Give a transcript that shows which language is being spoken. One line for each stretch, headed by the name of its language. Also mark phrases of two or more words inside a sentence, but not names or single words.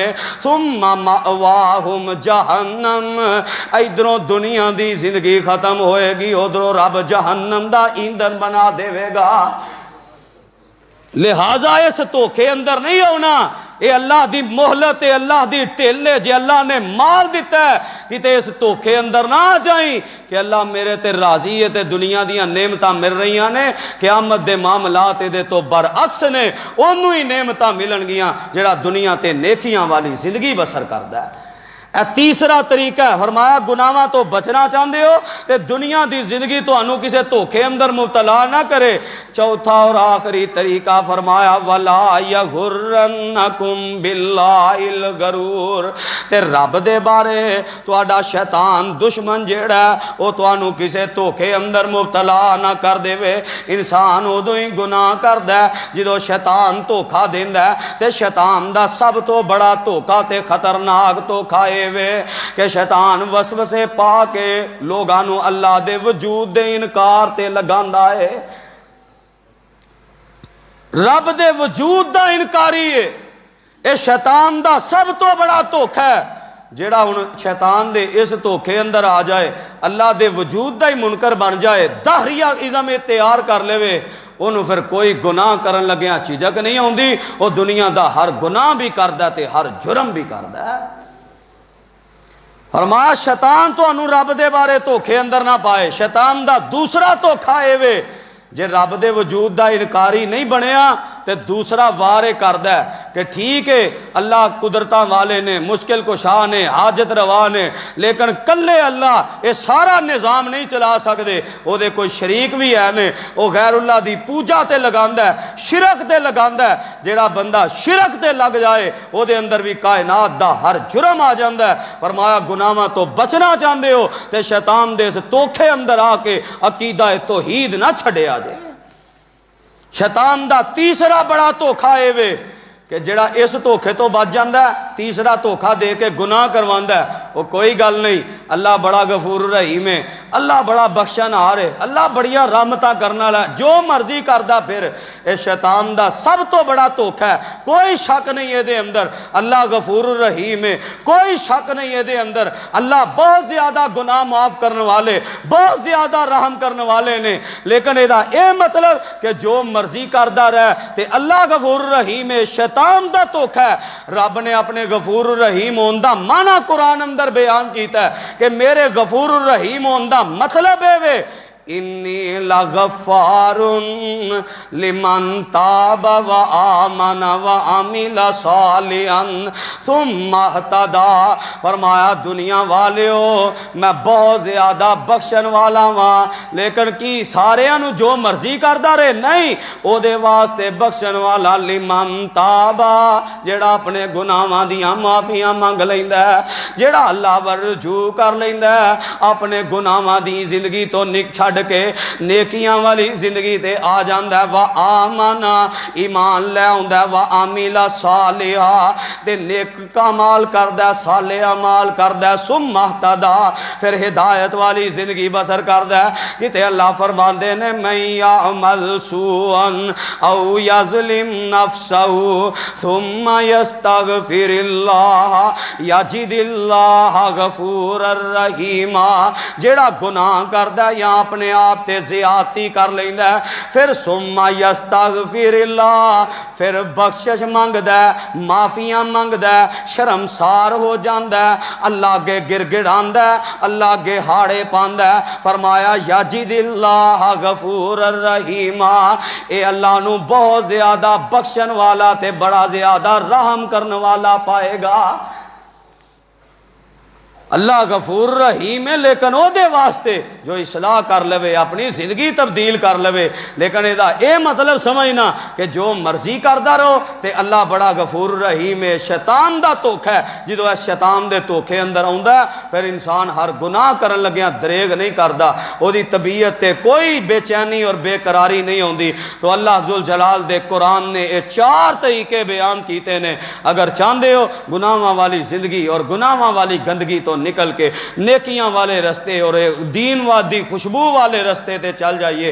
Arabic: ثم مأواہم جہنم،
Punjabi: ادھروں دنیا دی زندگی ختم ہوئے گی، ادھروں رب جہنم دا ایندھن بنا دے گا۔ لہٰذا اس دھوکے اندر نہیں ہونا، اے اللہ دی مہلت، اے اللہ دی ٹھل ہے، جے اللہ نے مال دیتا ہے کتے اس دھوکے اندر نہ آ جائیں کہ اللہ میرے تے راضی ہے تے دنیا دیاں نعمتاں مل رہیاں نے، قیامت دے معاملات دے تو برعکس نے، انہوں ہی نعمتاں ملن گیاں جڑا دنیا تے نیکیاں والی زندگی بسر کردا ہے۔ اے تیسرا طریقہ ہے، فرمایا گناہاں تو بچنا چاہتے ہو تے دنیا دی زندگی تانوں کسے دھوکے اندر مبتلا نہ کرے۔ چوتھا اور آخری طریقہ فرمایا
Arabic: وَلَا يَغُرَّنَّكُمْ بِاللَّهِ الْغَرُورُ،
Punjabi: تے رب دے بارے تہاڈا شیطان دشمن جیڑا ہے وہ تانوں کسے دھوکے اندر مبتلا نہ کر دے۔ انسان ادوں ہی گناہ کردا ہے جدوں شیطان دھوکا دیندا ہے، تے شیطان دا سب تو بڑا دھوکا تے خطرناک دھوکا کہ شیطان وسوسے پا کے لوگاں نو اللہ دے وجود دے انکار تے لگاندا ہے، رب دے وجود دا انکاری ہے۔ اے شیطان دا سب تو بڑا دھوکا ہے۔ جیڑا ہن شیطان دے اس دھوکے اندر آ جائے، اللہ دے وجود دا ہی منکر بن جائے، دہریہ ازم اختیار کر لے، انہوں پھر کوئی گناہ کرن لگیاں چیزک نہیں ہوندی، وہ دنیا دا ہر گناہ بھی کردا تے ہر جرم بھی کردا ہے۔ فرمایا شیطان تو انہوں رب دے بارے دھوکے اندر نہ پائے۔ شیطان دا دوسرا دھوکا اے جے رب دے وجود دا انکاری نہیں بنیا تے دوسرا وارے کردا ہے کہ ٹھیک ہے اللہ قدرتاں والے نے، مشکل کشا نے، حاجت روا نے، لیکن کلے اللہ یہ سارا نظام نہیں چلا سکدے، او دے کوئی شریک بھی ہے نے، او غیر اللہ دی پوجا تے لگاندا ہے، شرک تے لگاندا ہے۔ جیڑا بندہ شرک تے لگ جائے او دے اندر بھی کائنات دا ہر جرم آ جاندا ہے۔ فرمایا گناہاں تو بچنا چاہندے ہو تے شیطان دے اس دھوکے اندر آ کے عقیدہ توحید نہ چھڈیا جائے۔ شیطان دا تیسرا بڑا دھوکا اے کہ جڑا اس دھوکے تو بچ جاندا ہے، تیسرا دھوکا دے کے گناہ کرواندا ہے، وہ کوئی گل نہیں، اللہ بڑا غفور رحیم ہے، اللہ بڑا بخشن ہار ہے، اللہ بڑیاں رحمتاں کرنا والا ہے، جو مرضی کردا پھر۔ اے شیطان دا سب تو بڑا دھوکا ہے، کوئی شک نہیں ہے دے اندر اللہ غفور رحیم ہے، کوئی شک نہیں ہے دے اندر اللہ بہت زیادہ گناہ معاف کرنے والے، بہت زیادہ رحم کرنے والے نے، لیکن ادا اے مطلب کہ جو مرضی کردا رہے تے اللہ غفور رحیم ہے۔ شیطان دا دھوکا ہے۔ رب نے اپنے غفور رحیم ہون دا معنی قرآن اندر بیان کیتا ہے کہ میرے غفور رحیم ہون دا مطلب ہے
Arabic: انی لغفار لمن تاب و آمن و عمل صالحا ثم اہتدی۔
Punjabi: فرمایا دنیا والیو میں بہت زیادہ بخشن والا ہاں، لیکن کی سارے انو جو مرضی کردا رہے نہیں، او دے واسطے بخشن والا
Arabic: لمن تاب،
Punjabi: جیڑا اپنے گناہاں دیاں معافیاں مانگ لیندا ہے، جیڑا اللہ ور رجوع کر لیندا ہے، اپنے گناہاں دی زندگی تو چھڈ کے نیکیاں والی زندگی تے آ جاندا ہے، وآمنا ایمان لے آوندا ہے،
Arabic: وعمل صالحا
Punjabi: تے نیک کمال کردا ہے، صالح اعمال کردا ہے،
Arabic: ثم اہتدی
Punjabi: پھر ہدایت والی زندگی بسر کردا ہے۔ کتے اللہ فرماندے نے
Arabic: من یعمل سوءا او یظلم نفسہ ثم یستغفر اللہ یجد اللہ غفور الرحیم،
Punjabi: جیڑا گناہ کردا ہے یا اپنے آپ تے زیادتی کر لیندا ہے، پھر
Arabic: ثم یستغفر اللہ
Punjabi: پھر بخشش منگدا ہے، معافیاں منگدا ہے، شرمسار ہو جاندا ہے، اللہ اگے گر گڑاندا ہے، اللہ اگے ہاڑے پاندا ہے۔ فرمایا
Arabic: یجد اللہ غفور الرحیم،
Punjabi: اے اللہ نو بہت زیادہ بخشن والا تے بڑا زیادہ رحم کرنے والا پائے گا۔ اللہ غفور رحیم ہے، لیکن او دے واسطے جو اصلاح کر لوے، اپنی زندگی تبدیل کر لوے، لیکن ادا اے مطلب سمجھنا کہ جو مرضی کردا رہو تے اللہ بڑا غفور رحیم ہے۔ شیطان دا دھوکا ہے، جدو اس شیطان دے دھوکے اندر آوندا ہے پھر انسان ہر گناہ کرن لگیاں دریغ نہیں کردا، او دی طبیعت تے کوئی بے چینی اور بے قراری نہیں ہوندی۔ تو اللہ ذوالجلال دے قرآن نے یہ 4 طریقے بیان کیتے نے، اگر چاہندے ہو گناہاں والی زندگی اور گناہاں والی گندگی تو نکل کے نیکیاں والے رستے اور دین وادی خوشبو والے رستے تے چل جائیے۔